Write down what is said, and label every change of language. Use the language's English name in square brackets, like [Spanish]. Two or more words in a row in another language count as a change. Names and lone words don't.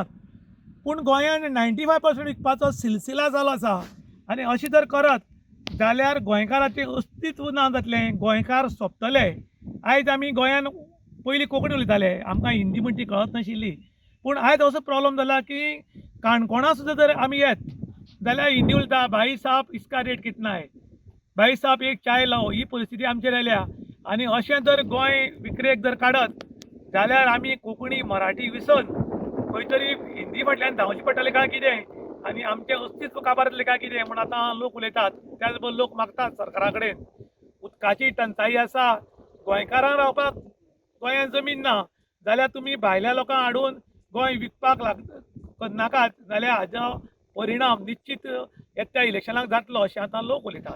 [Konkani] पूण गोंयांत 95% विकपाचो सिलसिला चालू आसा आनी अशें जर करत जाल्यार गोंयकाराचें अस्तित्व ना जातलें, गोंयकार सोंपतले. आयज आमी गोंयांत पयलीं कोंकणी उलयताले, आमकां हिंदी म्हणटा ती कळत नाशिल्ली, पूण आयज असो प्रॉब्लम जाला की काणकोणा सुद्दां जर आमी येत जाल्यार हिंदी उलयता, [Hindi] भाई साहब इसका रेट कितना है, भाई साहब एक चाय लाओ, [Konkani] ही परिस्थिती आमचेर आयल्या. आनी अशें जर गोंय विक्रेक जर काडत जाल्यार आमी कोंकणी मराठी विसरून खंय तरी हिंदी फाटल्यान धांवचें पडटलें काय कितें आनी आमचें अस्तित्व काबार जातलें काय कितें म्हूण आतां लोक उलयतात. त्याच बरोबर लोक मागतात सरकारा कडेन, उदकाची टंचाई आसा, गोंयकारांक रावपाक गोंयांत जमीन ना जाल्यार तुमी भायल्या लोकांक हाडून गोंय विकपाक नाकात, जाल्यार हाजो परिणाम निश्चित येत्या इलेक्शनाक जातलो अशें आतां लोक उलयतात.